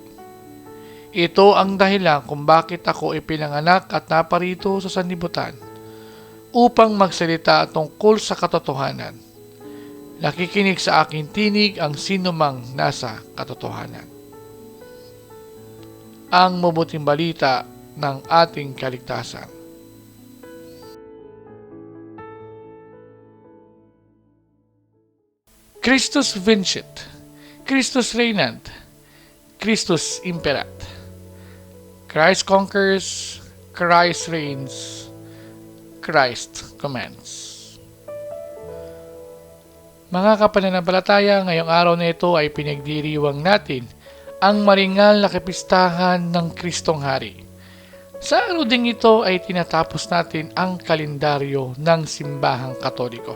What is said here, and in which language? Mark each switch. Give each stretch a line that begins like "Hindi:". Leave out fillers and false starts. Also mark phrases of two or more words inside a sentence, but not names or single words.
Filipino: Ito ang dahilan kung bakit ako ipinanganak at naparito sa sanlibutan, upang magsalita tungkol sa katotohanan. Nakikinig sa aking tinig ang sinumang nasa katotohanan." Ang mabuting balita ng ating kaligtasan.
Latin: Christus vincit, Christus regnant, Christus imperat.
English: Christ conquers, Christ reigns, Christ commands.
Filipino: Mga kapananampalataya, ngayong araw na ito ay pinagdiriwang natin ang maringal na kapistahan ng Kristong Hari. Sa araw ding ito ay tinatapos natin ang kalendaryo ng Simbahang Katoliko.